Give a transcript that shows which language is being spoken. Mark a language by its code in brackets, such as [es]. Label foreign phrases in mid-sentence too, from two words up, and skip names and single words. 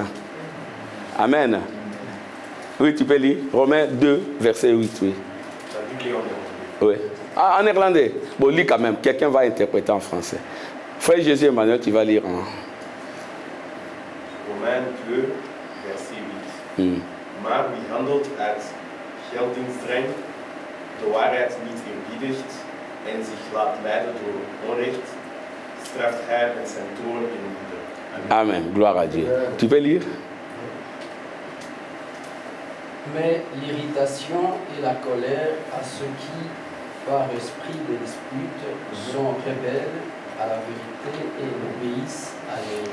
[fr] Amen. Oui, tu peux lire. Romains 2, verset 8, oui. Oui. Ah, en néerlandais. Bon, lis quand même. Quelqu'un va interpréter en français. Frère Jésus Emmanuel, tu vas lire en... [nl] Romein 2, verset 8. Maar wie handelt uit geldingsdrang, de waarheid niet eerbiedigt en zich laat leiden door onrecht, straft hij met zijn toorn in woede. [fr] Amen. Gloire à Dieu. Tu peux lire? Mais l'irritation et la colère à ceux qui, par esprit de dispute, sont rebelles à la vérité et obéissent à l'erreur.